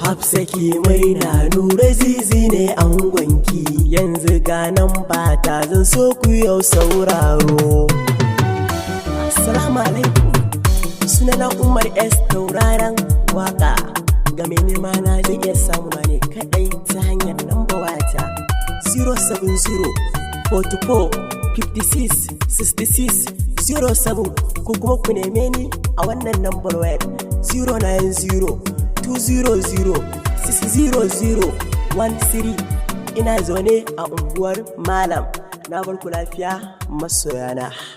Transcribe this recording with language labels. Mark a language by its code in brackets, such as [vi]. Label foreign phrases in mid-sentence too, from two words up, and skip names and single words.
[ha] Hafsa ki murna Nura Zizi ne angonki. Yanzu ga nan ba ta zan so ku yau sauraro. [ar] السلام عليكم. [ha] Sunana Umar S Tauraron waka. Ga mai nema na zai iya samu na ne kaɗai ta hanyar namba wata zero seven zero forty four fifty six sixty six zero seven ko kuma ku neme ni a wannan nambar wayar zero nine zero two zero zero six zero zero one three. Ina zaune a unguwar Malam. Na bar ku lafiya masoyana.